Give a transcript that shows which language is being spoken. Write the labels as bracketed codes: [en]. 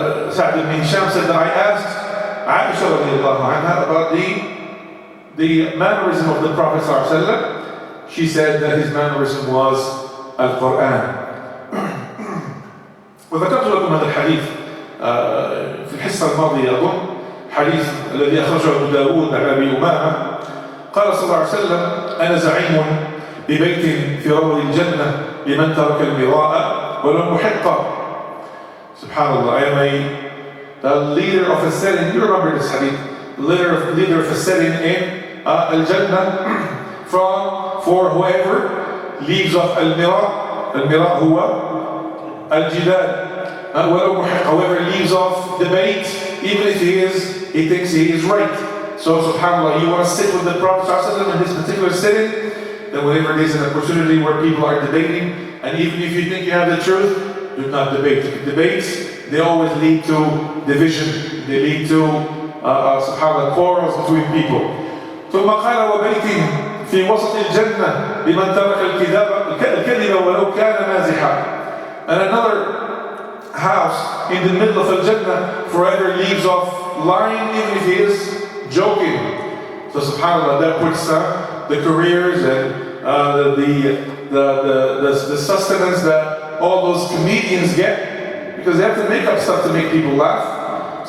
[en] Sa'd ibn Hisham said that I asked Aisha radiallahu anha about the mannerism of the Prophet sallallahu alaihi wasallam. She said that his mannerism was Al-Quran. [ar] وذكرت لكم هذا الحديث في الحصة الماضية أظن، حديث الذي أخرجه أبو داود عن أبي أمامة قال صلى الله عليه وسلم أنا زعيم ببيت في روض الجنة لمن ترك المراء ولم يحق. [en] Subhanallah, I am the leader of a setting. You remember this hadith? Leader of a setting in Al-Jannah for whoever leaves off Al-Mira. [ar] Al-Mira huwa Al-Jidal. [en] Whoever leaves off debate, even if he thinks he is right. So subhanAllah, you want to sit with the Prophet ﷺ in this particular setting, then whenever there's an opportunity where people are debating, and even if you think you have the truth, do not debate. If you debate, they always lead to division, they lead to subhanallah, quarrels between people. [ar] ثم قال وبيت في وسط الجنة لمن ترك الكذب ولو كان مازحا. [en] And another house in the middle of Al-Jannah forever leaves off lying even if he is joking. So subhanAllah, that puts the careers and the sustenance that all those comedians get, because they have to make up stuff to make people laugh.